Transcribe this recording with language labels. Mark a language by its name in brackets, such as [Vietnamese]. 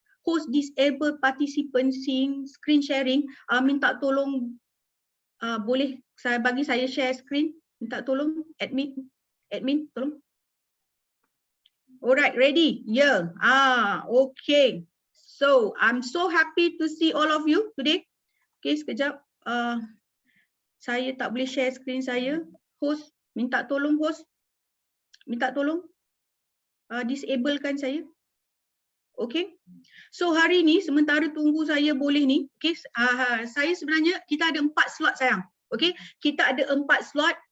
[English] Host disabled participant screen sharing. [Malay] Minta tolong boleh bagi saya share screen? Minta tolong admin tolong. [English] Alright, ready? [Malay] Yeah. Okay. [English] So, I'm so happy to see all of you today. [Malay] Okay, sekejap. Saya tak boleh share screen saya. Host, minta tolong host. Minta tolong. Disablekan saya. Okay. So, hari ni sementara tunggu saya boleh ni. Okay, saya sebenarnya kita ada 4 slot sayang. Okay, kita ada 4 slot.